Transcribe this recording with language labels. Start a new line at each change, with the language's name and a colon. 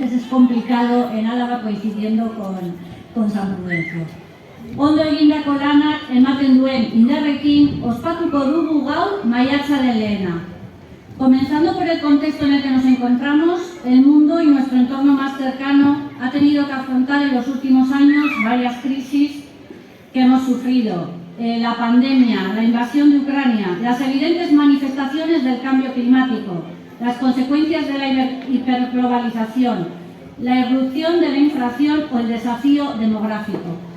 Spanish: Complicado en Álava coincidiendo con San Prudencio.
Basque: Ondo egindako lanak ematen duen indarrekin ospatuko dugu gaur maiatzaren lehena.
Spanish: Comenzando por el contexto en el que nos encontramos, el mundo y nuestro entorno más cercano ha tenido que afrontar en los últimos años varias crisis que hemos sufrido. La pandemia, la invasión de Ucrania, las evidentes manifestaciones del cambio climático, las consecuencias de la hiperglobalización, la irrupción de la inflación o el desafío demográfico.